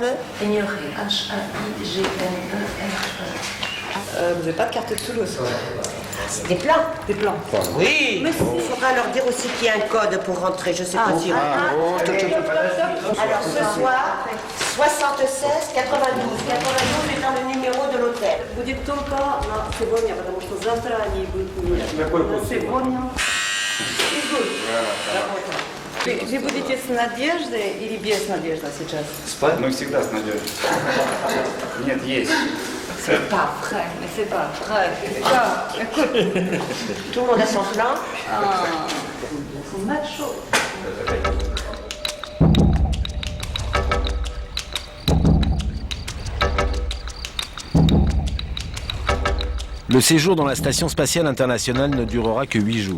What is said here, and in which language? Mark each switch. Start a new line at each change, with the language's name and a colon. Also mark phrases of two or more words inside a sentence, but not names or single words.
French: Ignoré, H-A-I-G-N-E-R. Vous n'avez pas de carte de Toulouse? Des plans. Des plans. Oui. Mais il faudra leur dire aussi qu'il y a un code pour rentrer, je ne sais pas si... Alors ce soir, 76 92. 92 étant le numéro de l'hôtel.
Russian: Будет только на сегодня, потому что завтра они будут у меня. На сегодня. Вы будете с Надеждой или без Надежды сейчас? Спать мы всегда с Надеждой. Нет, есть.
French: C'est pas vrai, mais c'est pas vrai. Écoute. Tout le monde a son plan. Ils sont machos. Le séjour dans la Station spatiale internationale ne durera que 8 jours.